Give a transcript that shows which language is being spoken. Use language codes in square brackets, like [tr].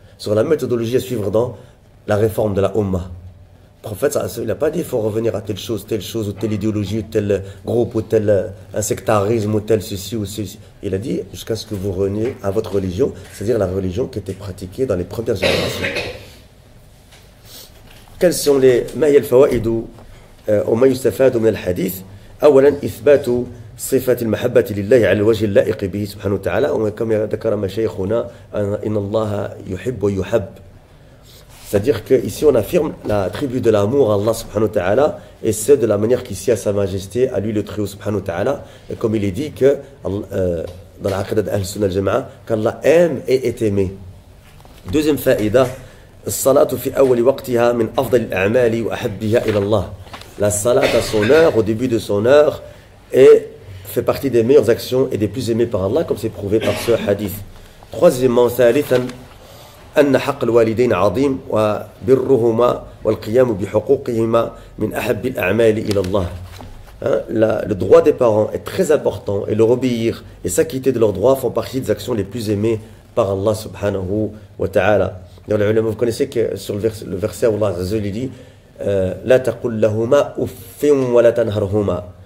[fr] Sur la méthodologie à suivre dans la réforme de la Ummah. Le prophète, il n'a pas dit qu'il faut revenir à telle chose, ou telle idéologie, ou tel groupe, ou tel un sectarisme, ou tel ceci, ou ceci. Il a dit jusqu'à ce que vous reveniez à votre religion, c'est-à-dire la religion qui était pratiquée dans les premières générations. [ar] Quels sont les ما هي الفوائد وما يستفاد من الحديث؟ أولا إثبات صفة المحبة لله على الوجه اللائق به سبحانه وتعالى وكما ذكر مشايخنا إن الله يحب ويحب. [fr] C'est-à-dire qu'ici on affirme l'attribut de l'amour à Allah subhanahu wa ta'ala et c'est de la manière qu'ici à sa majesté, à lui le Très-Haut subhanahu wa ta'ala, et comme il est dit que dans la aqidah d'Ahl-Sunnah al-Jama'a, qu'Allah aime et est aimé. [ar] Deuxième faïda, الصلاة في أول وقتها من أفضل الأعمال وأحبها إلى الله. [fr] La salat à son heure, au début de son heure, fait partie des meilleures actions et des plus aimées par Allah, comme c'est prouvé par ce hadith. [ar] Troisièmement, ثالثا أن حق الوالدين عظيم وبرهما والقيام بحقوقهما من أحب الأعمال إلى الله. [fr] Le droit des parents est très important et leur obéir et s'acquitter de leurs droits font partie des actions les plus aimées par Allah subhanahu wa ta'ala. Vous connaissez que sur le verset où Allah Azza wa Jalla dit La taqul lahuma uffin wa la tanharhuma.